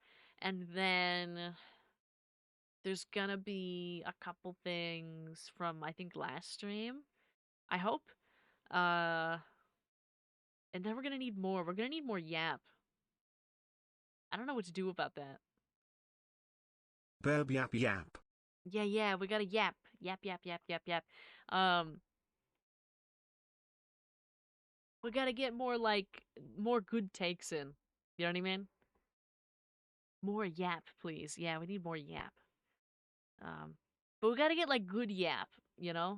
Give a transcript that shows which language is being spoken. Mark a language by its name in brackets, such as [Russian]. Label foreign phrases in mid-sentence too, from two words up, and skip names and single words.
[English] And then there's gonna be a couple things from I think last stream. I hope. Uh and then we're gonna need more. We're gonna need more yap. I don't know what to do about that. Burb yap yap. Yeah, we gotta yap. Yap, yap, yap, yap, yap. Um, we gotta get more good takes in. You know what I mean? More yap, please. Yeah, we need more yap. Um, but we gotta get like good yap, you know?